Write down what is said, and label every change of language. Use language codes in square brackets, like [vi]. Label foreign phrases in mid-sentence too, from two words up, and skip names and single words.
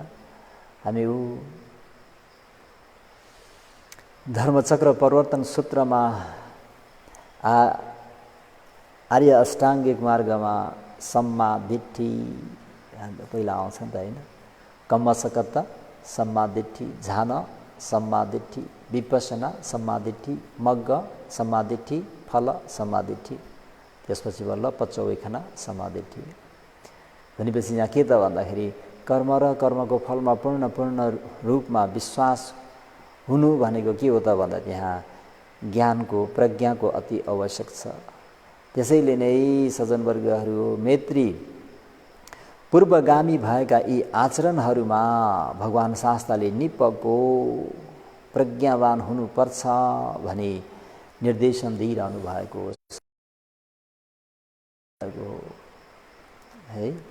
[ne] हामी धर्मचक्र प्रवर्तन सूत्रमा आर्य अष्टाङ्गिक मार्गमा [pi] सम्मा दिट्ठी [ne] पहिला आउँछ नि त, होइन? [pi] कम्मसकत सम्मा दिट्ठी, झान सम्मा दिट्ठी, विपස්සना सम्मा दिट्ठी, मग्ग सम्मा दिट्ठी, फल सम्मा दिट्ठी, [ne] त्यसपछि बल्ल [pi] पच्चवैखना सम्मा दिट्ठी। [ne] भनेपछि यहाँ के त भन्दाखेरि कर्म र कर्मको फलमा पूर्ण रूपमा विश्वास हुनु भनेको के हो त भन्दा त्यहाँ ज्ञानको प्रज्ञाको अति आवश्यक छ। त्यसैले नै सज्जनवर्गहरू मैत्री पूर्वगामी भएका यी आचरणहरूमा भगवान् शास्त्रले निपको प्रज्ञावान हुनुपर्छ भनी निर्देशन दिइरहनु भएको है।